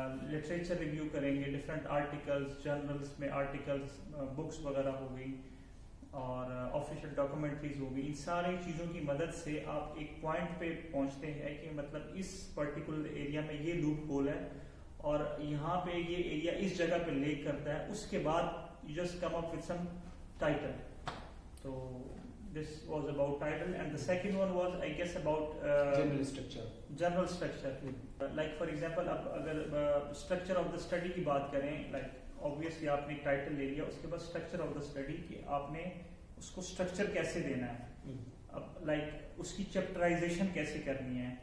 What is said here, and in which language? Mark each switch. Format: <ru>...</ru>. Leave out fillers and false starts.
<ur>Literature review کریں گے, different articles, journals میں آرٹیکلس, بکس وغیرہ ہو گئی, اور آفیشیل ڈاکومنٹریز ہو گئی. ان ساری چیزوں کی مدد سے آپ ایک پوائنٹ پہ پہنچتے ہیں کہ مطلب اس پرٹیکولر ایریا میں یہ لوپ ہول ہے, اور یہاں پہ یہ ایریا اس جگہ پہ لیک کرتا ہے.</ur> <en>اس کے بعد you just come up with some title. تو this was about title, and the second one was I guess about general structure. Like for example,</en> <ur>اب اگر</ur> <en>structure of the study</en> <ur>کی بات کریں, like obviously آپ نے ایک ٹائٹل لے لیا, اس کے بعد structure of the study کہ آپ نے اس کو structure کیسے دینا ہے, اب like اس کی چیپٹرائزیشن کیسے کرنی ہے.</ur>